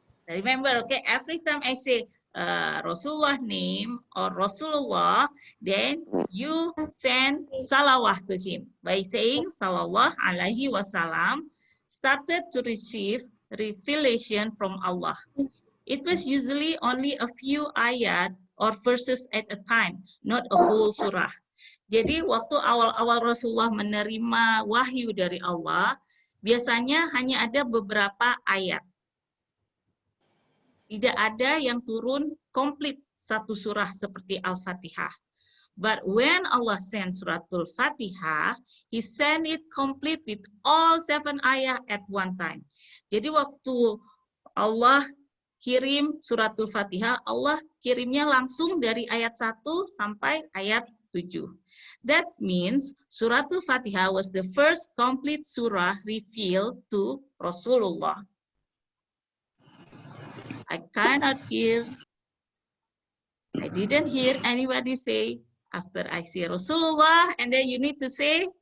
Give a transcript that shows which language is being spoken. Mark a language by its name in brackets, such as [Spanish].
[English] remember, okay, every time I say Rasulullah name or Rasulullah, then you send salawah to him by saying [Arabic] Sallallahu alaihi wasallam [English] started to receive revelation from Allah. It was usually only a few ayat or verses at a time, not a whole surah. [Indonesian] Jadi waktu awal-awal Rasulullah menerima wahyu dari Allah, biasanya hanya ada beberapa ayat. Tidak ada yang turun komplit satu surah seperti Al-Fatihah. [English] But when Allah sent Suratul Fatihah, He sent it complete with all 7 ayat at one time. [Indonesian] Jadi waktu Allah kirim Suratul Fatihah, Allah kirimnya langsung dari ayat 1 sampai ayat 7. [English] That means Suratul Fatihah was the first complete surah revealed to Rasulullah. I cannot hear. I didn't hear anybody say after I say Rasulullah, and then you need to say,